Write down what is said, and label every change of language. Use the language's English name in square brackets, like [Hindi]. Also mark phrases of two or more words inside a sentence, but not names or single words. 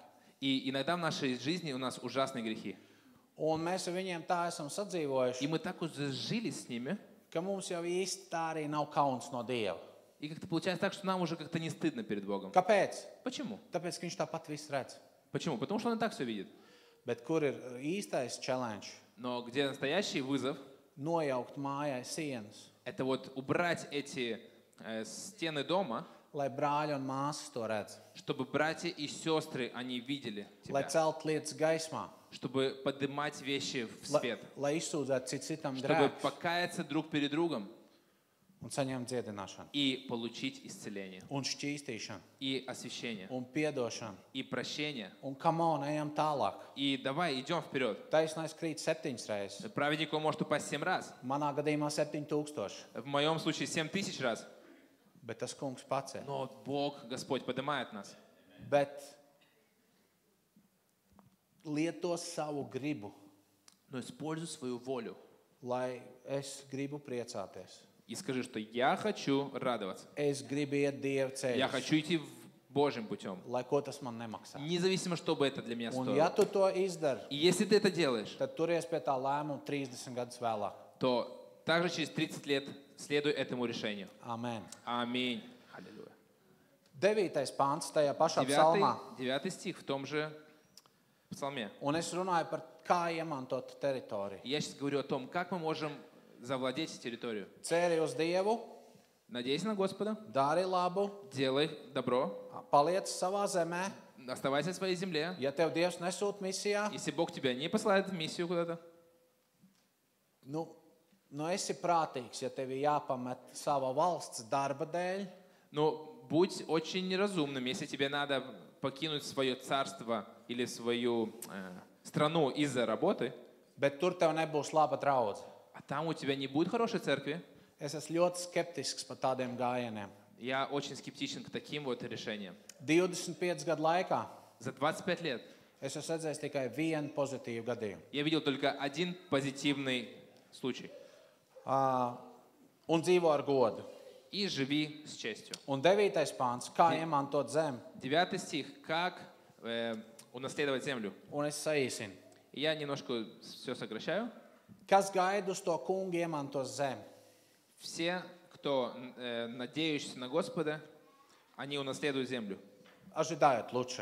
[Russian] И иногда в нашей жизни у нас ужасные грехи. [Latvian] un mēs ar viņiem tā esam sadzīvojuši, [Russian] И мы так уже жили с ними, [Latvian] ka mums jau īsti tā arī nav kauns no Dieva. [Russian] и как-то получается так, что нам уже как-то не стыдно перед Богом. [Latvian] Kāpēc? [Russian] Почему? [Latvian] Tāpēc, ka viņš tāpat visu redz. [Russian] Почему? Потому что Он и так все видит. [Latvian] Bet kur ir īstais challenge? [Russian] Но где настоящий вызов, [Latvian] Nojaukt mājai sienas, [Russian] это вот убрать эти стены дома, [Latvian] lai brāļi un māsas to redz, [Russian] чтобы братья и сестры, они видели [Latvian] lai [Russian] тебя, [Latvian] celt lietas gaismā, [Russian] чтобы поднимать вещи в свет, [Latvian] lai izsūdzētu citam [Russian] чтобы [Latvian] grēkus [Russian] покаяться друг перед другом [Latvian] un saņemt dziedināšanu, [Russian] и получить исцеление, [Latvian] un šķīstīšanu, [Russian] и освящение, [Latvian] un piedošanu, [Russian] и прощение. [English] un come on, [Latvian] ejam tālāk. [Russian] И давай, идем вперед. [Latvian] Taisnais krīt 7 reizes, [Russian] Праведник он может упасть 7 раз, [Latvian] manā gadījumā 7000, [Russian] в моем случае 7000 раз, [Latvian] bet tas kungs pacēla. [Russian] но Бог, Господь поднимает нас. [Latvian] Bet lieto savu gribu, [Russian] Но используй свою волю [Latvian] lai es gribu priecāties. [Russian] и скажи, что я хочу радоваться. [Latvian] Es gribu iet Dieva [Russian] Я [Latvian] ceļu, [Russian] хочу идти Божьим путем, [Latvian] lai ko tas man nemaksā. [Russian] независимо, что бы это для меня [Latvian] Un ja [Russian] стоило. [Latvian] tu to izdari, [Russian] И если ты это делаешь, [Latvian] tad turies pie tā lēmuma 30 gadus vēlāk. [Russian] то также через 30 лет следуй этому решению. [Latvian] Amen. [Russian] Аминь. Аллилуйя. [Latvian] 9. pāns tajā pašā psalmā. [Russian] 9 стих в том же псалме. [Latvian] Un es runāju par kā iemantot teritoriju. [Russian] Я сейчас говорю о том, как мы можем завладеть территорию. [Latvian] Cēri uz Dievu, [Russian] Надейся на Господа, [Latvian] dari labu, [Russian] делай добро, [Latvian] paliec savā zemē. [Russian] оставайся в своей земле. [Latvian] Ja tev Dievs nesūt misijā, [Russian] Если Бог тебя не посылает в миссию куда-то, [Latvian] nu esi prātīgs, ja tev ir jāpamet sava valsts darba dēļ, [Russian] но будь очень разумным, если тебе надо покинуть свое царство или свою страну из-за работы, [Latvian] bet tur tev nebūs laba draudze. [Russian] а там у тебя не будет хорошей церкви. [Latvian] Es esmu ļoti skeptisks par tādiem gājieniem. [Russian] Я очень скептичен к таким вот решениям. [Latvian] 25 gadu laikā [Russian] За 25 лет [Latvian] es esmu redzējis tikai vienu pozitīvu gadījumu. [Russian] я видел только один позитивный случай. [Latvian] Un dzīvo ar godu. [Russian] И живи с честью. [Latvian] Un 9. pāns, kā iemantot zemi. [Russian] 9 стих. Как унаследовать землю. [Latvian] Un es saīsinu. [Russian] Я немножко все сокращаю. [Latvian] Kas gaida uz to kungu iemantos zemi? [Russian] Все, кто надеющийся на Господа, они унаследуют землю. Ожидают лучше.